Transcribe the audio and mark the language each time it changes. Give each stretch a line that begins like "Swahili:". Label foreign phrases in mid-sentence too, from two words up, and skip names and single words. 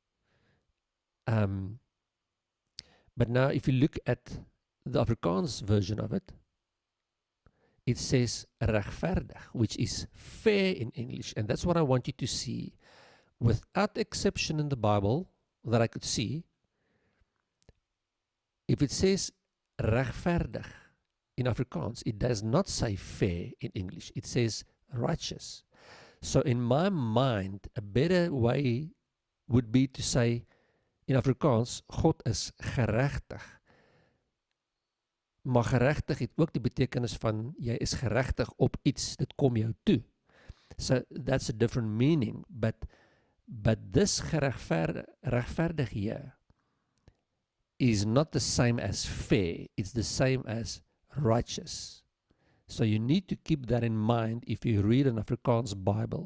English: But now if you look at the Afrikaans version of it, it says regverdig, which is fair in English. And that's what I want you to see. Without exception in the Bible that I could see, if it says regverdig in Afrikaans, it does not say fair in English. It says righteous. So in my mind, a better way would be to say in Afrikaans,
Afrikaans: God is geregtig. Maar geregtig het ook die betekenis van jy is geregtig op iets, dit kom jou toe.
English: So that's a different meaning, but this regverdig here is not the same as fair, it's the same as righteous. So you need to keep that in mind if you read an Afrikaans Bible.